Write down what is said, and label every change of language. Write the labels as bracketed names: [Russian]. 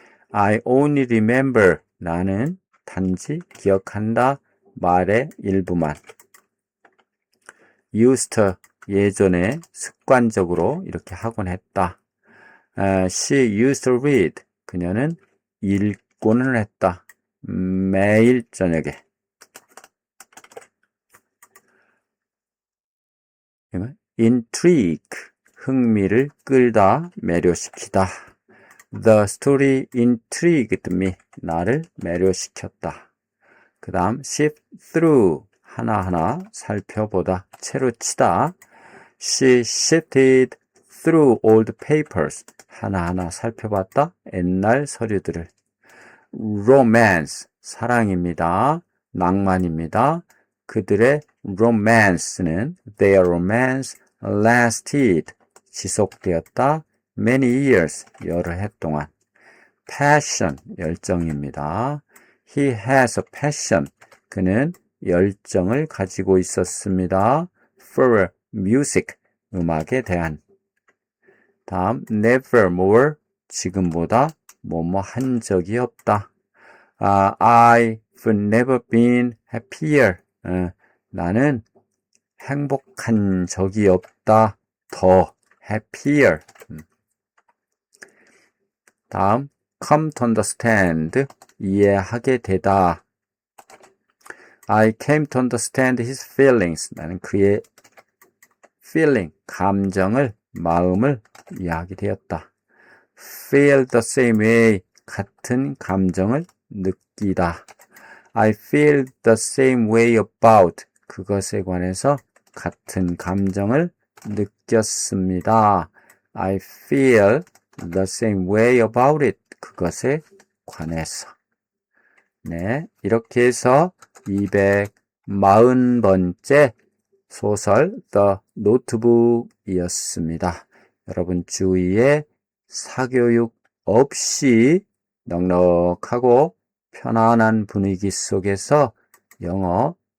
[English] I only remember, [Korean] 나는 단지 기억한다. 말의 일부만. [English] Used to, [Korean] 예전에 습관적으로 이렇게 하곤 했다. [English] She used to read, [Korean] 그녀는 읽고는 했다. 매일 저녁에. Intrigue, 흥미를 끌다, 매료시키다. [English] The story intrigued me, [Korean] 나를 매료시켰다. 그 다음 [English] sift through, [Korean] 하나하나 살펴보다, 채로치다. [English] She sifted through old papers, [Korean] 하나하나 살펴봤다, 옛날 서류들을. Romance, 사랑입니다. 낭만입니다. 그들의 romance는 [English] their romance lasted, [Korean] 지속되었다. [English] many years, [Korean] 여러 해 동안. passion, 열정입니다. [English] He has a passion, [Korean] 그는 열정을 가지고 있었습니다. [English] for music, [Korean] 음악에 대한. 다음 [English] never more, [Korean] 지금보다 뭐뭐 한 적이 없다. [English] I've never been happier, [Korean] 나는 행복한 적이 없다. 더 happier. 다음 [English] come to understand, [Korean] 이해하게 되다. [English] I came to understand his feelings. [Korean] 나는 그의 feeling, 감정을, 마음을 이해하게 되었다. [English] Feel the same way. [Korean] 같은 감정을 느끼다. [English] I feel the same way about. [Korean] 그것에 관해서 같은 감정을 느꼈습니다. [English] I feel the same way about it. [Korean] 그것에 관해서. 네, 이렇게 해서 240번째 소설 The Notebook 이었습니다. 여러분 주위에 사교육 없이 넉넉하고 편안한 분위기 속에서 영어